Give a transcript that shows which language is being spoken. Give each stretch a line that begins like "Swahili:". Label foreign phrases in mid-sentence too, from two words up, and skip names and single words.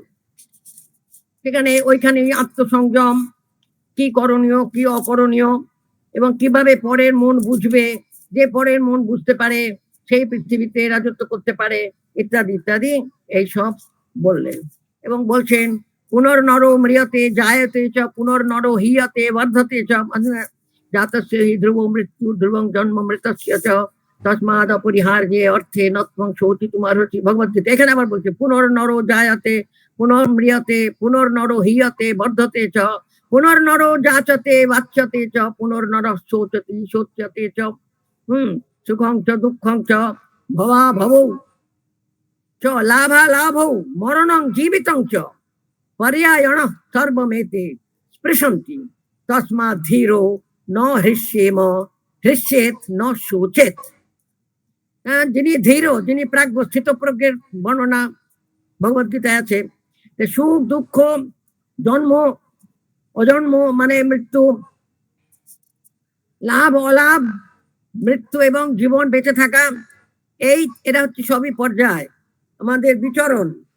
Bangla: সেখানে ওইখানে আত্মসংযম কি করণীয় কি অকরণীয় এবং কিভাবে পরের মন বুঝবে, যে পরের মন বুঝতে পারে সেই পৃথিবীতে রাজত্ব করতে পারে, ইত্যাদি ইত্যাদি এইসব বললেন। এবং বলছেন
Sanskrit: পুনর্নর ম্রিয়তে জায়তে চ পুনর্নর হিয়তে বর্ধতে চ জাতস্য হি ধ্রুব মৃত্যু ধ্রুবং জন্ম মৃতস্য চ তস্মাদ অপরিহার্যে অর্থে নত্বং শোচিতুম অর্হসি।
Bangla: ভগবদ্গীতা এখানে আবার বলছে
Sanskrit: পুনর্নর জায়তে পুনর্ম্রিয়তে পুনর্নর হিয়তে বর্ধতে চ পুনর্নর যাচতে বাচ্যতে চ পুনর্নর শোচতি শোচ্যতে চ সুখং চ দুঃখং চ ভবা ভবৌ চ লাভা লাভৌ মরণং জীবিতং চ পর্যায়ণ সর্বমেতে স্পৃশন্তি তস্মাৎ ধীরো ন হৃষ্যেম হৃষ্যেত ন শোচেত।
Bangla: যিনি ধীর, যিনি প্রাজ্ঞ স্থিতপ্রজ্ঞের বর্ণনা ভগবদ্গীতায় আছে। সুখ দুঃখ জন্ম অজন্ম মানে মৃত্যু, লাভ অলাভ, মৃত্যু এবং জীবন বেঁচে থাকা, এরা হচ্ছে সবই পর্যায়, আমাদের বিচরণ।